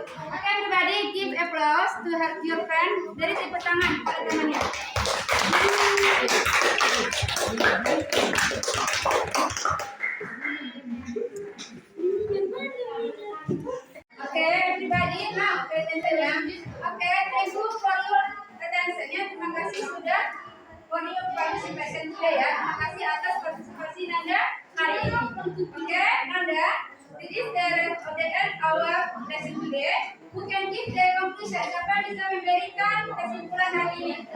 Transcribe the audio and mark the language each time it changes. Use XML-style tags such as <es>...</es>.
<en>Okay, everybody, give applause to help your friend.</en> <id>Dari tepuk tangan pada temannya.</id> <en>Okay, everybody, now pay attention ya. Okay, thank you for your attention-nya.</en> <id>Terima kasih sudah</id> <en>for your participation today ya.</en> <id>Terima kasih atas partisipasi Nanda hari ini.</id> <en>Okay, Nanda, this is the end our lesson today. Who can give the conclusion?</en> <id>Siapa yang bisa memberikan kesimpulan hari ini?</id>